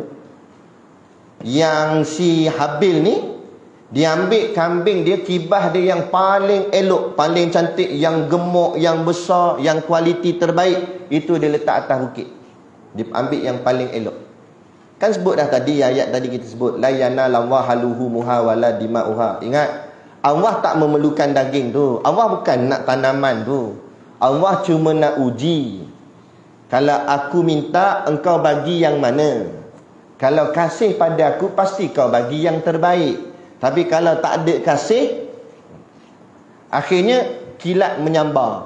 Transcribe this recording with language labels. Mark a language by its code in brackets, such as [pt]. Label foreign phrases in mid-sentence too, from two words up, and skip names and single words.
[ms] Yang si Habil ni, dia ambil kambing dia, kibah dia yang paling elok, paling cantik, yang gemuk, yang besar, yang kualiti terbaik, itu dia letak atas bukit. Dia ambil yang paling elok. Kan sebut dah tadi, ayat tadi kita sebut, [ar] لن ينال الله لحومها ولا دماؤها. [ms] Ingat, Allah tak memerlukan daging tu. Allah bukan nak tanaman tu. Allah cuma nak uji. Kalau aku minta, engkau bagi yang mana? Kalau kasih pada aku, pasti kau bagi yang terbaik. Tapi kalau tak ada kasih, akhirnya kilat menyambar.